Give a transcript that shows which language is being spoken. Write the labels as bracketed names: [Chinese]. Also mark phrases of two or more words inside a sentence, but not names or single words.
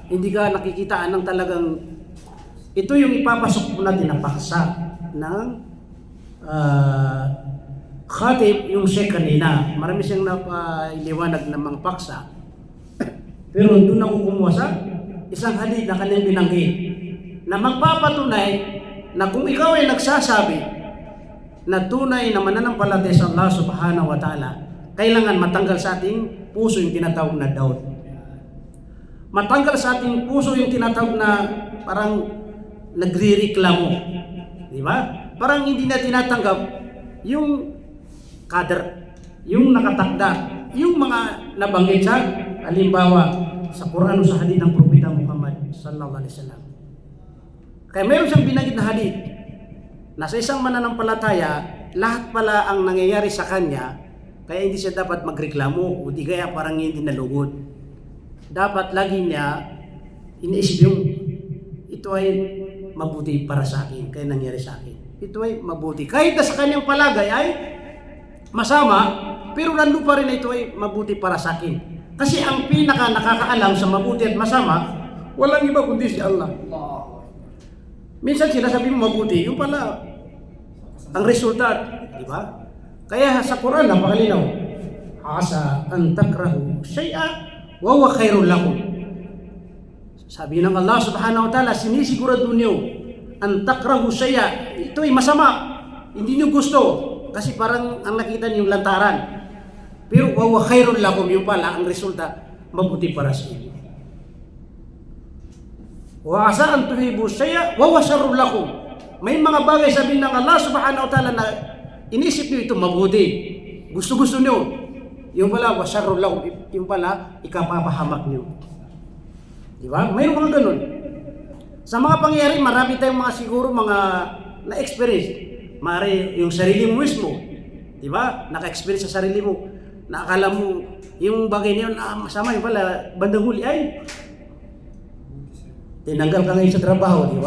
[Filipino] Hindi ka nakikitaan ng talagang, ito yung ipapasok po natin na paksa ng khatib, yung Sheikh kanina. Marami siyang napaliwanag ng mga paksa. Pero doon ako kumuha sa isang hadith na kanyang binanggit na magpapatunay na kung ikaw ay nagsasabi na tunay na mananampalataya sa Allah [Arabic] سبحانه وتعالى, [Filipino] kailangan matanggal sa ating puso yung tinatawag na doubt. Matanggal sa ating puso yung tinatawag na parang nagre-reklamo. Di ba? Parang hindi na tinatanggap yung kader, yung nakatakda, yung mga nabanggit sa halimbawa sa Quran o sa hadith ng Propeta Muhammad [Arabic] صلى الله عليه وسلم. [Filipino] Kaya meron siyang binanggit na hadith na sa isang mananampalataya, lahat pala ang nangyayari sa kanya, kaya hindi siya dapat magreklamo o di kaya parang hindi nalugod. Dapat lagi niya iniisip yung ito ay mabuti para sa akin, kaya nangyari sa akin. Ito ay mabuti. Kahit na sa kanyang palagay ay masama, pero nandun pa rin na ito ay mabuti para sa akin. Kasi ang pinaka nakakaalam sa mabuti at masama, walang iba kundi si Allah. Minsan sinasabi mo mabuti, yung pala ang resulta, di ba? Kaya sa Quran napakalinaw, [Arabic] عسى أن تكرهوا شيئا وهو خير لكم. [Filipino] Sabi ng Allah [Arabic] سبحانه وتعالى, [Filipino] sinisigurado niyo [Arabic] أن تكرهوا شيئا, [Filipino] ito ay masama, hindi niyo gusto kasi parang ang nakita niyo yung lantaran. [Arabic] Pero وهو خير لكم, [Filipino] yung pala ang resulta mabuti para sa inyo. [Arabic] وعسى أن تحبوا شيئا وهو شر لكم. [Filipino] May mga bagay sabihin ng Allah [Arabic] سبحانه وتعالى [Filipino] na inisip niyo ito mabuti. Gusto-gusto niyo. Yung pala [Arabic] وشر لكم, [Filipino] yung pala ikapapahamak niyo. Di ba? May mga ganun. Sa mga pangyayari, marami tayong mga siguro mga na-experience. Mari yung sarili mo mismo. Di ba? Naka-experience sa sarili mo. Na akala mo yung bagay niyon masama, yung pala bandang huli ay tinanggal ka ngayon sa trabaho, di ba?